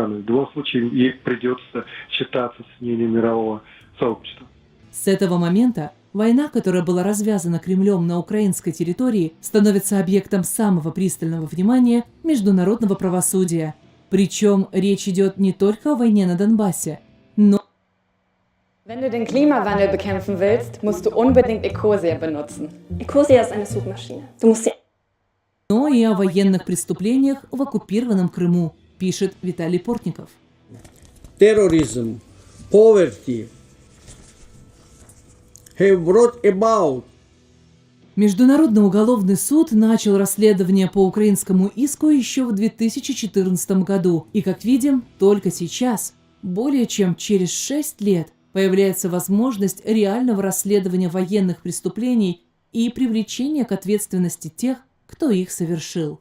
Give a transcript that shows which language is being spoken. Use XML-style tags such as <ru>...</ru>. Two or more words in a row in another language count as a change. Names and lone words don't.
<ru>В любом случае, ей придется считаться с мнением мирового сообщества. С этого момента война, которая была развязана Кремлем на украинской территории, становится объектом самого пристального внимания международного правосудия. Причем речь идет не только о войне на Донбассе, но...</ru> <de>Wenn du den Klimawandel bekämpfen willst, musst du unbedingt Ecosia benutzen. Ecosia ist eine Suchmaschine. Du musst sie...</de> <ru>но и о военных преступлениях в оккупированном Крыму, пишет Виталий Портников.</ru> <en>Terrorism, poverty have brought about.</en> <ru>Международный уголовный суд начал расследование по украинскому иску еще в 2014 году. И, как видим, только сейчас, более чем через 6 лет, появляется возможность реального расследования военных преступлений и привлечения к ответственности тех, кто их совершил.</ru>